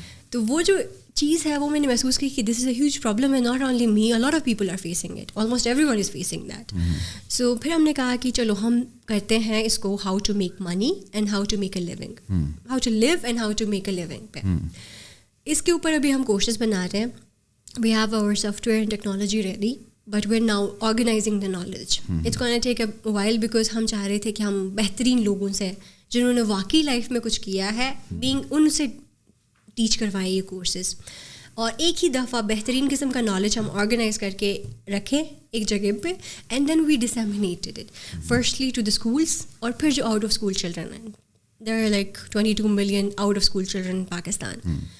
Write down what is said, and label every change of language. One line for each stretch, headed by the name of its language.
Urdu: تو وہ جو چیز ہے وہ میں نے محسوس کی کہ
English: This is a huge problem ہے, not only me, a lot of people are facing it, almost everyone is facing that.
Urdu: سو پھر ہم نے کہا کہ چلو ہم کرتے ہیں اس کو
English: How to make money and how to make a living, how to live and how to make a living پہ.
Urdu: اس کے اوپر ابھی ہم کورسز بنا رہے ہیں.
English: We have our software and technology ready, but we are now organizing the knowledge. It's gonna take a while, because
Urdu: ہم چاہ رہے تھے کہ ہم بہترین لوگوں سے جنہوں نے واقعی لائف میں کچھ کیا ہے ان سے ٹیچ کروائیں یہ کورسز, اور ایک ہی دفعہ بہترین قسم کا نالج ہم آرگنائز کر کے رکھیں ایک جگہ پہ,
English: and then we disseminated it firstly to the schools,
Urdu: اور پھر جو آؤٹ آف اسکول چلڈرن ہیں,
English: There are like 22 million out of school children in Pakistan.